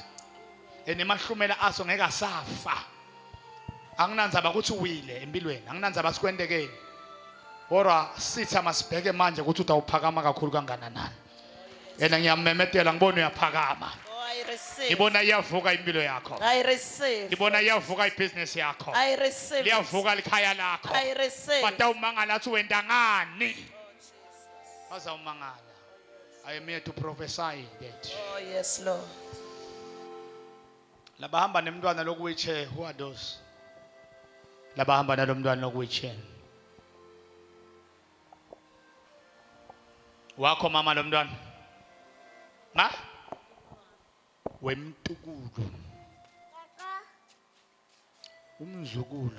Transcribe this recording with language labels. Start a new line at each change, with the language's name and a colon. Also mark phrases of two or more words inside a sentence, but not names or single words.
Swati: Enemahlumela aso ngeke asafa. Anginandzaba ukuthi uwile empilweni, anginandzaba sikwendekeni. Kodwa sitha masibheke manje ukuthi utawuphakama kakhulu kangananani. Yena ngiyamemethela ngibona uyaphakama.
English: I receive.
Swati: Ngibona iyavuka impilo yakho.
English: I receive.
Swati: Ngibona iyavuka ibusiness yakho.
English: I receive.
Swati: Liyavuka likhaya lakho.
English: I receive.
Swati: Bata umangala athi wenda ngani? Baza umangala.
English: I am here to prophesy that. Oh yes, Lord.
Swati: Labahamba nemntwana lokuwheelchair,
English: who are those?
Swati: Labahamba nalomntwana lokuwheelchair. Wakho mama lomntwana. Ma? Wemtukulu. Umzukulu.